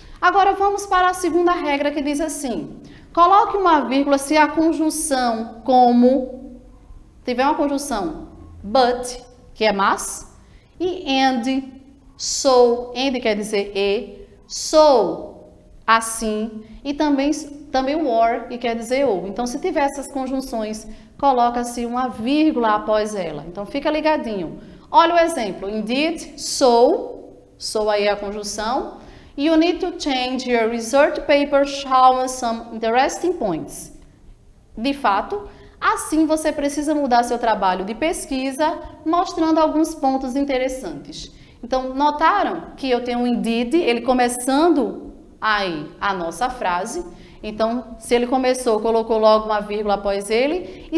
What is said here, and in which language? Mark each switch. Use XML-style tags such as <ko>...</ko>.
<pt>Agora vamos para a segunda regra que diz assim: coloque uma vírgula se a conjunção tiver uma conjunção but, que é mas, e and, so, and quer dizer e, so, assim, e também o or, que quer dizer ou. Então, se tiver essas conjunções, coloca-se uma vírgula após ela. Então, fica ligadinho. Olha o exemplo. Indeed, so aí é a conjunção.</pt> <en>You need to change your research paper showing some interesting points.</en> <pt>De fato, assim você precisa mudar seu trabalho de pesquisa, mostrando alguns pontos interessantes. Então, notaram que eu tenho um indeed, ele começando aí a nossa frase. Então, se ele começou, colocou logo uma vírgula após ele.</pt>